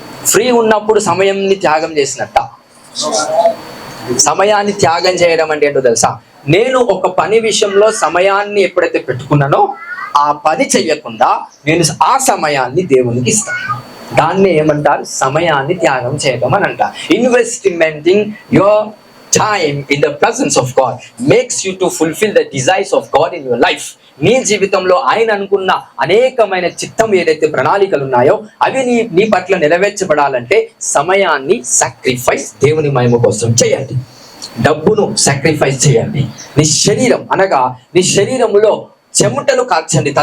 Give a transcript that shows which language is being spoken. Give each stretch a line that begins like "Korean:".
Telugu: Free ఉన్నప్పుడు సమయంని త్యాగం చేసినట్ట. సమయాన్ని త్యాగం చేయడం అంటే ఏంటో తెలుసా? నేను ఒక పని విషయంలో సమయాన్ని ఎప్పుడైతే పెట్టుకున్నానో ఆ పని చెయ్యకుండా నేను ఆ సమయాన్ని దేవునికి ఇస్తాను. దాన్ని ఏమంటారు? సమయాన్ని త్యాగం చేయడం అని అంట.
English: Investing your time in the presence of God makes you to fulfill the desires of God in your life.
Telugu: నీ జీవితంలో ఆయన అనుకున్న అనేకమైన చిత్తం ఏదైతే ప్రణాళికలు ఉన్నాయో అవి నీ పట్ల నెరవేర్చబడాలంటే సమయాన్ని సాక్రిఫైస్ దేవుని మహిమ కోసం చేయండి. డబ్బును సాక్రిఫైస్ చేయండి. నీ శరీరం అనగా నీ శరీరములో చెమటను కార్చండి.